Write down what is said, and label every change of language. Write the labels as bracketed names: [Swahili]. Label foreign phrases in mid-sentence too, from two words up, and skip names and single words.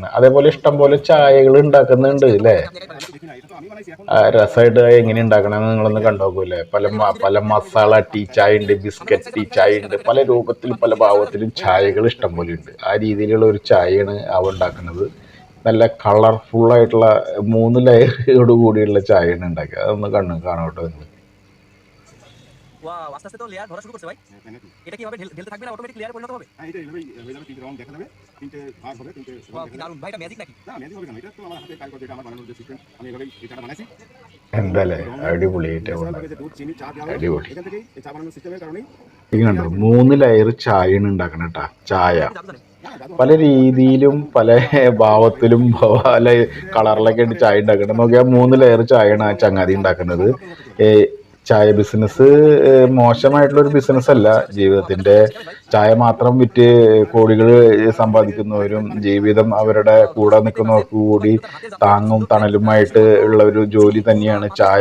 [Malayalam] അതേപോലെ ഇഷ്ടം പോലെ ചായകൾ ഉണ്ടാക്കുന്നുണ്ട് അല്ലേ. രസമായിട്ട് എങ്ങനെ ഉണ്ടാക്കണമെന്ന് നിങ്ങളൊന്ന് കണ്ടുനോക്കൂല്ലേ. പല മസാല ടീ ചായ ഉണ്ട്, [English] biscuit tea [Malayalam] ചായ ഉണ്ട്, പല രൂപത്തിലും പല ഭാവത്തിലും ചായകൾ ഇഷ്ടം പോലെ ഉണ്ട്. ആ രീതിയിലുള്ള ഒരു ചായയാണ് അവ ഉണ്ടാക്കുന്നത്. നല്ല കളർഫുള്ളായിട്ടുള്ള 3 ലെയറോട് കൂടിയുള്ള ചായയാണ് ഉണ്ടാക്കുക. അതൊന്ന് കാണാട്ടോ നിങ്ങൾ. [Bangla] ওয়াও, আস্তে আস্তে তো লেয়ার ধরা শুরু করছে ভাই। এটা কি হবে ঢেলতে থাকবে না অটোমেটিক লেয়ারে পরিণত হবে? হ্যাঁ, এটা এভাবেই হয়ে যাবে। 3টে রাউন্ড দেখা যাবে, 3টে ভাগ হবে, 3টে ওয়াও, রাউন্ড কি দেখা যাবে। দারুণ ভাই, এটা ম্যাজিক নাকি? না, ম্যাজিক হবে কেন? এটা তো আমার হাতে কাজ, যেটা আমার বানানোর যে সিস্টেম, আমি এভাবেই এই চাটা বানাইছি। [Malayalam] എന്താല്ലേ അടിപൊളിയായിട്ട് [Bangla] ন্যাচারাল ভাবে [Malayalam] ഉണ്ടാക്കുക. [Bangla] যে দুধ, চিনি, চা দেওয়া হলো, [Malayalam] അടിപൊളി. [Bangla] এখান থেকেই এই চা বানানোর সিস্টেমের কারণেই [Malayalam] ഇങ്ങനെയുണ്ടോ 3 ലെയർ ചായയാണ് ഉണ്ടാക്കണം കേട്ടാ. ചായ [Bangla] এটা জাদু জানে। [Malayalam] പല രീതിയിലും പല ഭാവത്തിലും പല കളറിലൊക്കെ ആയിട്ട് ചായ ഉണ്ടാക്കണം. നോക്കിയാൽ 3 ലെയർ ചായയാണ് ആ ചങ്ങാതി ഉണ്ടാക്കുന്നത്. ചായ ബിസിനസ് മോശമായിട്ടുള്ളൊരു ബിസിനസ് അല്ല. ജീവിതത്തിൻ്റെ ചായ മാത്രം വിറ്റ് കോടികൾ സമ്പാദിക്കുന്നവരും ജീവിതം അവരുടെ കൂടെ നിൽക്കുന്നവർക്ക് കൂടി താങ്ങും തണലുമായിട്ട് ഉള്ള ഒരു ജോലി തന്നെയാണ് ചായ.